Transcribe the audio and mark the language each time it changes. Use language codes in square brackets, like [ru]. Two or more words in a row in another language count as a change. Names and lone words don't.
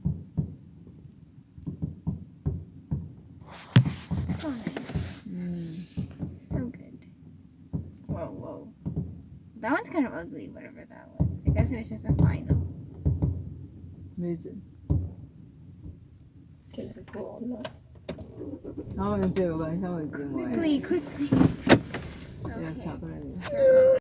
[en] So nice. So good. Whoa, whoa. That one's kind of ugly, whatever that was. I guess it was just a final. Amazing. Can I go on now? [yue] 然後我哋借我個人，因為借我。 [en] Quickly, quickly. Yeah, Okay. chocolate.